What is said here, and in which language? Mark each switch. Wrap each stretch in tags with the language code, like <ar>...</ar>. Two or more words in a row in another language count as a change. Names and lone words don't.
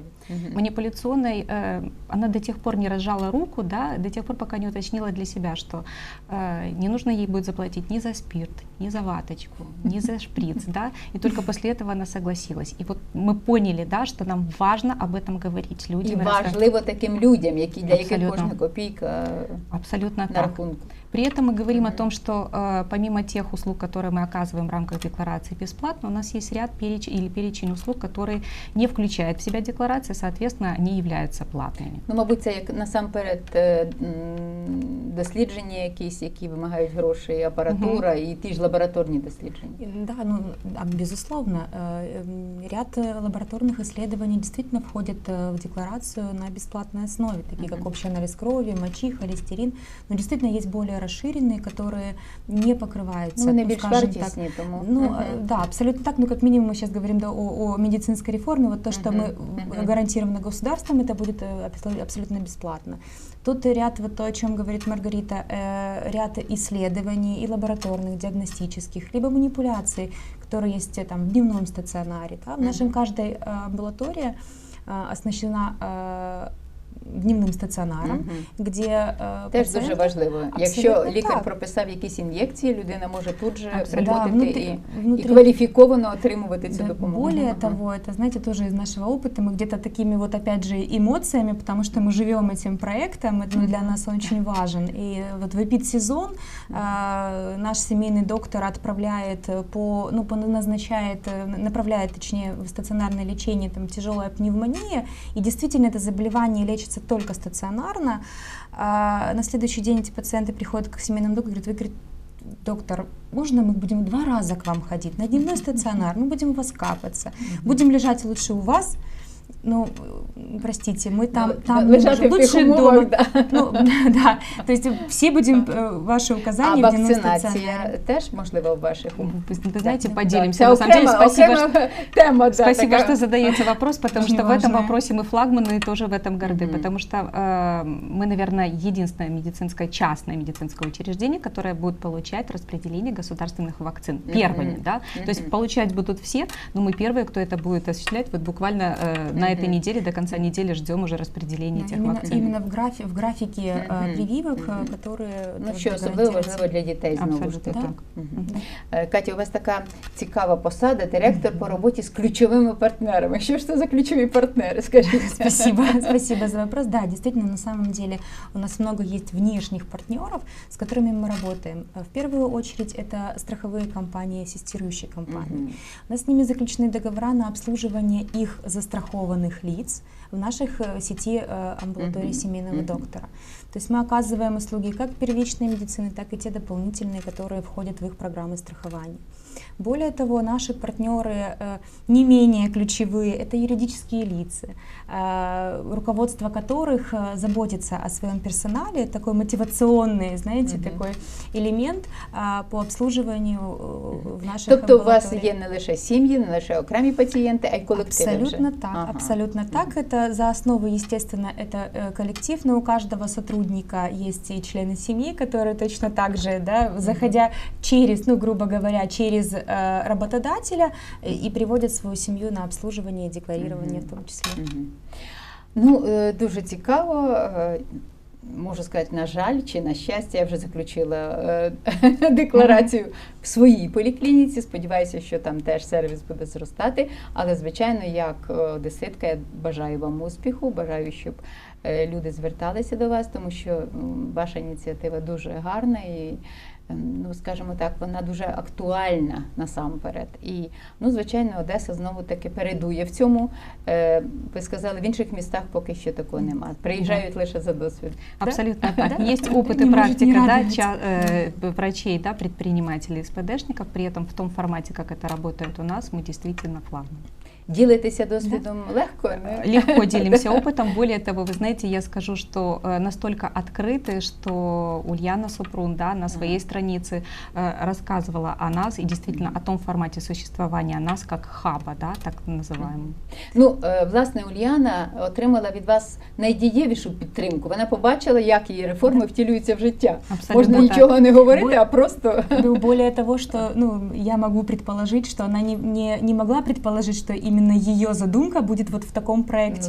<ru>Манипуляционный, она до тех пор не разжала руку, да, до тех пор, пока не уточнила для себя, что не нужно ей будет заплатить ни за спирт, ни за ваточку, ни за шприц, да, и только после этого она согласилась. И вот мы поняли, да, что нам важно об этом говорить людям.</ru> <uk>І важливо таким людям, для яких кожна копійка</uk> <ru>абсолютно</ru> <uk>на</uk> <ru>так.</ru> <uk>рахунку.</uk> <ru>При этом мы говорим о том, что помимо тех услуг, которые мы оказываем в рамках декларации бесплатно, у нас есть ряд перечень услуг, которые не включают в себя декларации, соответственно, они являются платными.</ru> <uk>Ну, мабуть, це як насамперед дослідження якісь, які вимагають грошей, апаратура і ті ж лабораторні дослідження.</uk> <ru>Да, ну, безусловно, ряд лабораторных исследований действительно входит в декларацию на бесплатной основе, такие как общий анализ крови, мочи, холестерин, но действительно есть более расширенные, которые не покрываются.</ru> <uk>Ну, вони більш вартісні, тому.</uk> <ru>Ну, да, абсолютно так, но как минимум мы сейчас говорим о медицинской реформе, вот то, что мы гарантировано государством, это будет абсолютно бесплатно. Тут ряд, вот то, о чем говорит Маргарита, ряд исследований и лабораторных, диагностических, либо манипуляций, которые есть там в дневном стационаре. Да? В нашем каждой амбулатории оснащена дневным</ru> <uk>стаціонаром, де Теж дуже важливо. Якщо</uk> <ru>Абсолютно</ru> <uk>лікар</uk> <ru>так.</ru> <uk>прописав якісь ін'єкції, людина може тут же</uk> <ru>Абсолютно.</ru> <uk>приходити</uk> <ru>Да,</ru> <uk>і</uk> <ru>внутри-</ru> <uk>кваліфіковано отримувати цю</uk> <ru>Да,</ru> <uk>допомогу.</uk> <ru>более того, это, знаете, тоже из нашего опыта, мы где-то такими вот, опять же, эмоциями, потому что мы живем этим проектом, это для нас он очень важен. И вот в эпидсезон наш семейный доктор отправляет направляет, точнее, в стационарное лечение там, тяжелая пневмония, и действительно это заболевание лечится только стационарно. На следующий день эти пациенты приходят к семейному доктору и говорят, доктор, можно мы будем 2 раза к вам ходить на дневной стационар, мы будем у вас капаться, будем лежать лучше у вас, ну, простите, мы там</ru> <uk>лежать в</uk> <ru>лучше</ru> <uk>тих</uk> <ru>дома.</ru> <uk>умовах,</uk> <ru>да. Ну, да, то есть все будем ваши</ru> <uk>А</uk> <ru>указания в дневном</ru> <uk>вакцинація</uk> <ru>стационаре.</ru> <uk>теж можливо в ваших умовах?</uk> <ru>Вы знаете, Да, поделимся.</ru> <uk>це</uk> <ru>На самом деле, спасибо,</ru> <uk>окрема тема.</uk> <ru>Спасибо,</ru> <uk>така.</uk> <ru>что задаете вопрос, потому Очень что в этом важная. вопросе мы флагманы и тоже в этом горды, Мгм. потому что мы, наверное, единственное частное медицинское учреждение, которое будет получать распределение государственных вакцин первыми, Мгм. да, то есть Мгм. получать будут все, но мы первые, кто это будет осуществлять, вот буквально на этой Мгм. неделе, до конца недели ждем уже распределения этих вакцин. Именно в графике Мгм. прививок, Мгм. которые</ru> <uk>Ну,</uk> <ru>тоже</ru> <uk>що особливо</uk> <ru>гарантируются.</ru> <uk>важливо для дітей, знову ж</uk> <ru>Абсолютно</ru> <uk>таки.</uk> <ru>так. Мгм.</ru> <uk>Катя, у вас така цікава посада, директор по роботі з ключовими партнерами. Що ж це за ключові партнери, скажіть?</uk> <ru>Спасибо за вопрос. Да, действительно, на самом деле у нас много есть внешних партнеров, с которыми мы работаем. В первую очередь это страховые компании, ассистирующие компании. Мгм. У нас с ними заключены договора на обслуживание их застрахованных лиц в наших сети амбулаторий Мгм. семейного Мгм. доктора. То есть мы оказываем услуги как первичной медицины, так и те дополнительные, которые входят в их программы страхования. Более того, наши партнеры не менее ключевые – это юридические лица, руководство которых заботится о своем персонале, такой мотивационный, знаете, Мгм. такой элемент по обслуживанию в наших</ru> <uk>Тобто у вас</uk> <ru>амбулаториях.</ru> <uk>є не лише сім'ї, не лише окремі пацієнти, а й колективи</uk> <ru>Абсолютно</ru> <uk>вже.</uk> <ru>так, Ага. абсолютно так. Это за основу, естественно, это коллектив, но у каждого сотрудника есть и члены семьи, которые точно так же, да, заходя через, ну, грубо говоря, через работодателя и приводят свою семью на обслуживание и декларирование в том числе.</ru> <uk>Мгм. Ну, дуже цікаво. Можу сказати, на жаль, чи на щастя, я вже заключила декларацію в своїй поліклініці. Сподіваюся, що там теж сервіс буде зростати. Але, звичайно, як одеситка, я бажаю вам успіху, бажаю, щоб люди зверталися до вас, тому що ваша ініціатива дуже гарна і, ну, скажімо так, вона дуже актуальна насамперед. І, ну, звичайно, Одеса знову-таки передує в цьому. Ви сказали, в інших містах поки що такого немає. Приїжджають лише за досвід.</uk> <ru>Абсолютно так. Да? Есть опыт Не и может практика, не да, радовать. врачей, да, предпринимателей, СПДшников. При этом в том формате, как это работает у нас, мы действительно флагман.</ru> <uk>Ділитися досвідом легко? Не?</uk> <ru>Легко делимся опытом. Более того, вы знаете, я скажу, что настолько открыты, что Ульяна Супрун, да, на своей странице рассказывала о нас и действительно о том формате существования нас как хаба, да, так называемого.</ru> <uk>Ну, власне, Ульяна отримала від вас найдієвішу підтримку. Вона побачила, як її реформи втілюються в життя.</uk> <ru>Абсолютно</ru> <uk>Можна</uk> <ru>так.</ru> <uk>нічого не говорити, а просто...</uk> <ru>Ну, более того, что, ну, я могу предположить, что она не могла предположить, что именно ее задумка будет вот в таком проекте</ru>